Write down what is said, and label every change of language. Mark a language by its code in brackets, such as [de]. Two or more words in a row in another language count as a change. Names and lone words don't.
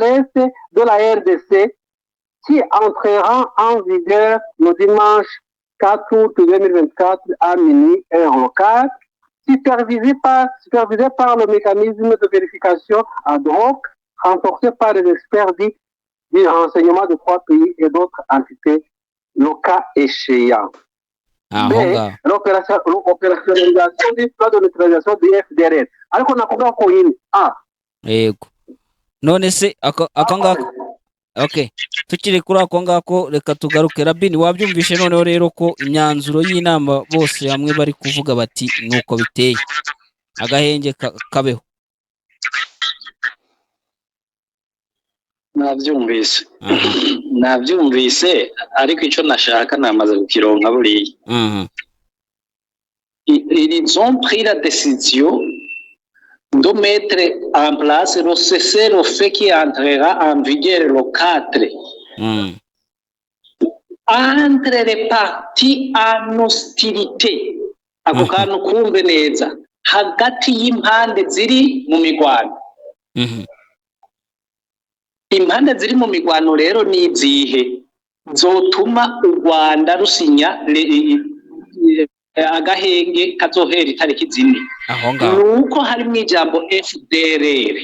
[fr] l'est de la RDC qui entrera en vigueur le dimanche 4 août 2024 à minuit heure locale, supervisé par le mécanisme de vérification ad hoc renforcé par les experts du renseignement de 3 pays et d'autres entités, le cas échéant. L'opérationnalisation du plan de neutralisation du FDR. [rw] Ariko nakuvuga ko yini yego none se akangako okay tukiri kuri ako ngako reka tugaruke. Rabini, wabyumvishe noneho rero ko imyanzuro y'inama bose hamwe bari kuvuga bati nuko biteye agahenge kabeho. nabyumvise ariko icyo nashaka namaze kukironka buriya. [fr] Ils ont pris la décision de mettre en place le cessez-le-feu qui entrera en vigueur le 4 entre les parties en hostilité. [rw] Ako kantu kumve neza hagati y'impande ziri mu migwano. Impande ziri mu migwano rero ni izihe zotuma u Rwanda rusinya agahenge kazohera itariki 4 nuko hari mu ijambo FDLR.